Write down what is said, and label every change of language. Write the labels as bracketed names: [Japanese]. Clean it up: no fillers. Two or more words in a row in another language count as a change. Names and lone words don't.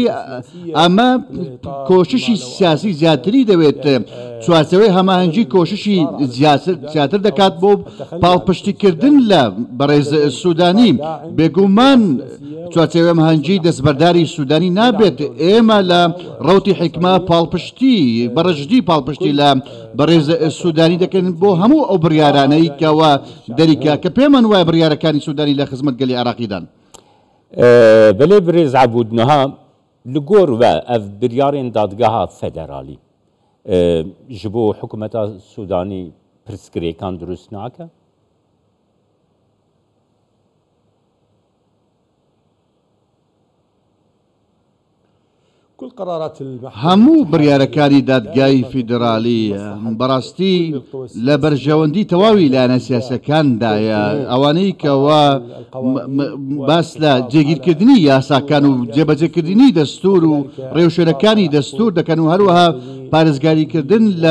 [Central Kurdish] ئەمە کۆششی سیاسی زیاتری دەوێت چوارچێوەی هەماهەنگی کۆششی زیاتر دەکات بۆ پاڵپشتیکردن لە بەڕێز سوودانی بێگومان چوارچێوەی هەماهەنگی دەستبەرداری سوودانی نابێت ئێمە لە ڕەوتی حیکمە پاڵپشتی بەڕێژدی پاڵپشتی لە بەڕێز سوودانی دەکەن بۆ هەموو ئەو بڕیارانەی کەوە دەریکا کە پێمان وایە بڕیارەکانی سوودانی لە خزمەت گەلی عێراقیدان بەلێ برێز [Kurdish] عەبودنەها li gor ve ev biryarên dadgeha federalî ji bo hikûmeta Sudanî pirsgirêkan durust nake? [Central Kurdish] هەموو بڕیارەکانی دادگای فیدرالی بەڕاستی لە بەرژەوەندی تەواوی لایەنە سیاسەکاندایە ئەوانەی کەوا باس لە جێگیرکردنی یاساکان و جێبەجێکردنی دەستور و ڕێوشێنەکانی دەستور دەکەن و هەروەها پارێزگاریکردن لە